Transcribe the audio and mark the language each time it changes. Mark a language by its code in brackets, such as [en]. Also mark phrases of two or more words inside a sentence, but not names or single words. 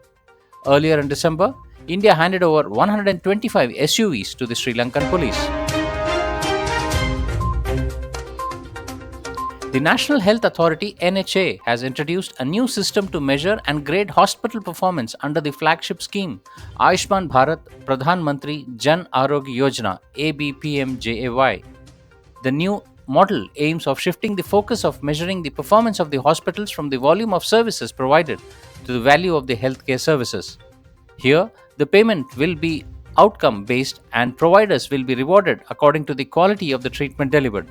[en] Earlier in December, India handed over 125 SUVs to the Sri Lankan police. The National Health Authority (NHA) has introduced a new system to measure and grade hospital performance under the flagship scheme Ayushman Bharat Pradhan Mantri Jan Arogya Yojana (ABPMJAY). The new model aims of shifting the focus of measuring the performance of the hospitals from the volume of services provided to the value of the healthcare services. Here, the payment will be outcome based and providers will be rewarded according to the quality of the treatment delivered.